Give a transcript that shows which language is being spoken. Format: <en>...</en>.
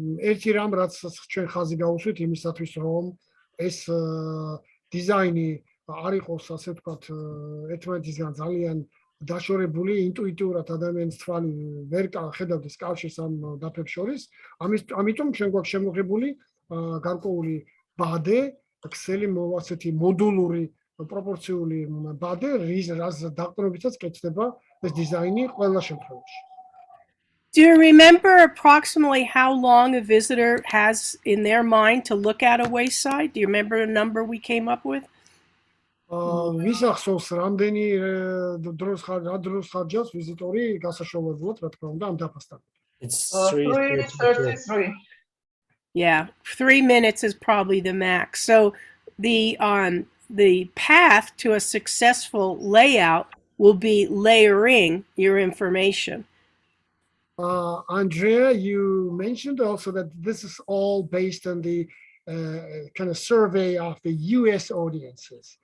<ka>ერთი რამ რაც ჩვენ ხაზი გავუსვით იმისათვის რომ ეს დიზაინი არ იყოს ასე ვთქვათ ერთმანეთისგან ძალიან დაშორებული ინტუიტიურად ადამიანის თვალი ვერ ხედავდეს კავშირს ამ დაფებს შორის ამიტომ ჩვენ გვაქვს შემოღებული გარკვეული ბადე ქსელი ასეთი მოდულური პროპორციული ბადე რაც დაყრდნობითაც კეთდება ეს დიზაინი ყველა შემთხვევაში.</ka> <en>Do you remember approximately how long a visitor has in their mind to look at a wayside? Do you remember the number we came up with?</en> <ka>ვისახსოვს რამდენი დროს ხარჯავს ვიზიტორი გასაშოვებლად, რა თქმა უნდა, ამ დაფასთან.</ka> <en>It's 3:33. Yeah, 3 minutes is probably the max. So the path to a successful layout will be layering your information. Andrea, you mentioned also that this is all based on the kind of survey of the US audiences.</en>